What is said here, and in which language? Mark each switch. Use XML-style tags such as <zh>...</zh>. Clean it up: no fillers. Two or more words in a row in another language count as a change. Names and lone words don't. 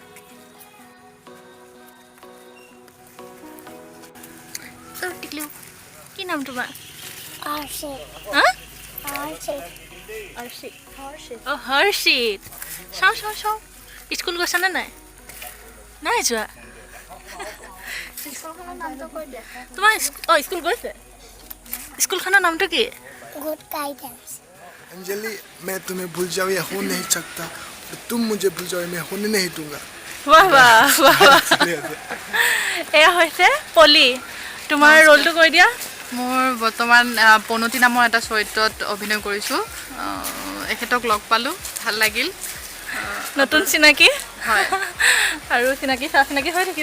<as>কি নাম তোমাৰ হৰ্ষিত চাওঁ স্কুল গৈছানে নাই নাই যোৱা তোমাৰ স্কুল গৈছে স্কুলখনৰ নামটো কি গুড গাইডেন্স</as> <hi>अंजलि मैं तुम्हें भूल जाऊँ या हो नहीं सकता तुम मुझे भूल जाओ मैं होने नहीं दूंगा</hi> <as>वाह এয়া হৈছে পলি তোমাৰ ৰোলটো কৈ দিয়া মোৰ বৰ্তমান পনতি নামৰ এটা চৰিত্ৰত অভিনয় কৰিছোঁ এখেতক লগ পালোঁ ভাল লাগিল নতুন চিনাকি হয় আৰু চিনাকি হৈ থাকিব</as>